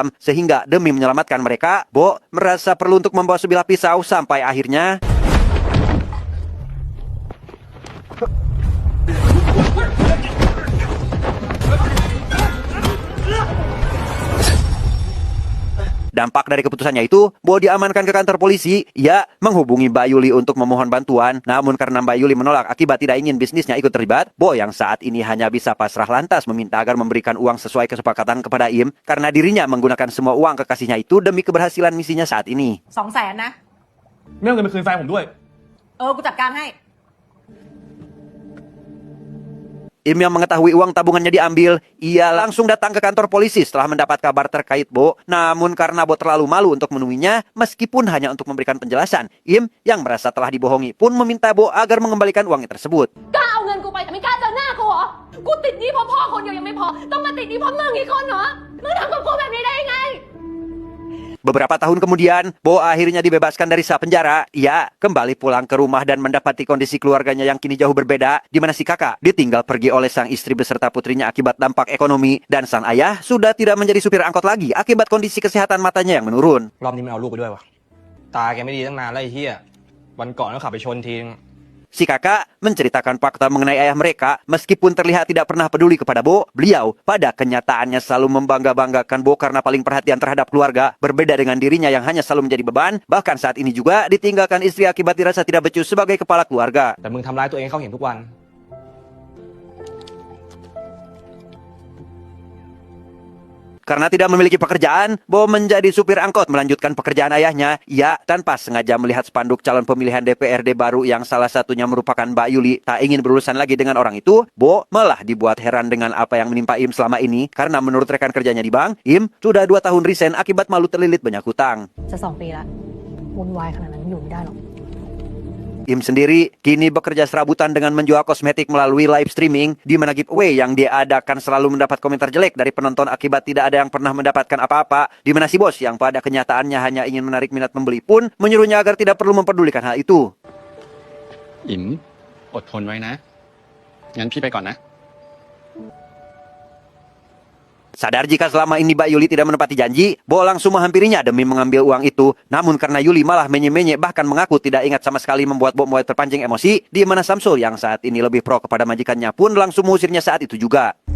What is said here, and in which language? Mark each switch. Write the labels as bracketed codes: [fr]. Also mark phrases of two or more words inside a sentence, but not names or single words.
[id] Sehingga demi menyelamatkan mereka, Bo merasa perlu untuk membawa sebilah pisau sampai akhirnya dampak dari keputusannya itu, Bo diamankan ke kantor polisi. Ia menghubungi Mbak Yuli untuk memohon bantuan. Namun karena Mbak Yuli menolak akibat tidak ingin bisnisnya ikut terlibat, Bo yang saat ini hanya bisa pasrah lantas meminta agar memberikan uang sesuai kesepakatan kepada Im. Karena dirinya menggunakan semua uang kekasihnya itu demi keberhasilan misinya saat ini. [th] 200,000 นะ ไม่เอาเงินไปคืนแฟนผมด้วย กูจัดการให้ [id] Im yang mengetahui uang tabungannya diambil, ia langsung datang ke kantor polisi setelah mendapat kabar terkait Bo. Namun karena Bo terlalu malu untuk menemuinya, meskipun hanya untuk memberikan penjelasan, Im yang merasa telah dibohongi pun meminta Bo agar mengembalikan uangnya tersebut. [th] กล้าเอาเงินกูไปแต่ไม่กล้าเจอหน้ากูเหรอ กูติดหนี้เพราะพ่อคนเดียวยังไม่พอ ต้องมาติดหนี้เพราะมึงอีกคนเหรอ มึงทำกับกูแบบนี้ได้ยังไง [id] Beberapa tahun kemudian, Bo akhirnya dibebaskan dari sel penjara. Ia kembali pulang ke rumah dan mendapati kondisi keluarganya yang kini jauh berbeda, di mana si kakak ditinggal pergi oleh sang istri beserta putrinya akibat dampak ekonomi, dan sang ayah sudah tidak menjadi supir angkot lagi akibat kondisi kesehatan matanya yang menurun. [th] รอบนี้มันเอาลูกไปด้วยวะตาแกไม่ดีตั้งนานแล้วไอ้เหี้ยวันก่อนก็ขับไปชนทีนึง [id] Si kakak menceritakan fakta mengenai ayah mereka. Meskipun terlihat tidak pernah peduli kepada Bo, beliau pada kenyataannya selalu membangga-banggakan Bo karena paling perhatian terhadap keluarga. Berbeda dengan dirinya yang hanya selalu menjadi beban, bahkan saat ini juga ditinggalkan istri akibat dirasa tidak becus sebagai kepala keluarga. [th] แต่มึงทำร้ายตัวเองให้เขาเห็นทุกวัน [id] Karena Karena tidak memiliki pekerjaan, Bo menjadi supir angkot melanjutkan pekerjaan ayahnya. Ia tanpa sengaja melihat spanduk calon pemilihan DPRD baru yang salah satunya merupakan Mbak Yuli tak ingin berurusan lagi dengan orang itu. Bo malah dibuat heran dengan apa yang menimpa Im selama ini. Karena menurut rekan kerjanya di bank, Im sudah 2 tahun resign akibat malu terlilit banyak hutang. [th] จะ2 ปีละวุ่นวายขนาดนั้นอยู่ไม่ได้หรอก [id] Im sendiri kini bekerja serabutan dengan menjual kosmetik melalui [en] live streaming, [id] di mana giveaway yang diadakan selalu mendapat komentar jelek dari penonton akibat tidak ada yang pernah mendapatkan apa-apa, di mana si bos yang pada kenyataannya hanya ingin menarik minat pembeli pun menyuruhnya agar tidak perlu mempedulikan hal itu. [th] อิ๋มอดทนไว้นะ งั้นพี่ไปก่อนนะ [id] Sadar jika selama ini Mbak Yuli tidak menepati janji, Bo langsung menghampirinya demi mengambil uang itu. Namun karena Yuli malah menye-menye bahkan mengaku tidak ingat sama sekali membuat Bo mulai terpancing emosi, di mana Samsul yang saat ini lebih pro kepada majikannya pun langsung mengusirnya saat itu juga.